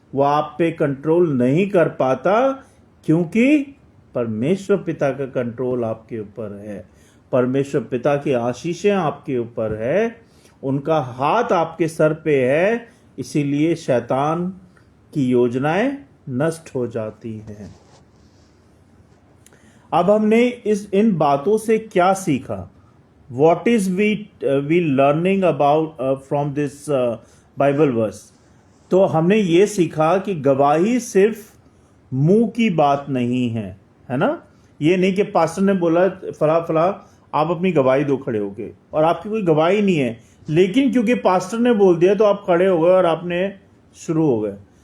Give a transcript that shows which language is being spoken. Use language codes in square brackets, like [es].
[hi] वो आप पे कंट्रोल नहीं कर पाता क्योंकि परमेश्वर पिता का कंट्रोल आपके ऊपर है, परमेश्वर पिता की आशीषें आपके ऊपर है, उनका हाथ आपके सर पे है। इसीलिए शैतान की योजनाएं नष्ट हो जाती हैं। अब हमने इन बातों से क्या सीखा? [en] What is we learning about from this Bible verse? [hi] तो हमने ये सीखा कि गवाही सिर्फ मुंह की बात नहीं है ना। ये नहीं कि पास्टर ने बोला फला फला आप अपनी गवाही दो खड़े होके, और आपकी कोई गवाही नहीं है, लेकिन क्योंकि पास्टर ने बोल दिया तो आप खड़े हो गए और आपने शुरू हो गए।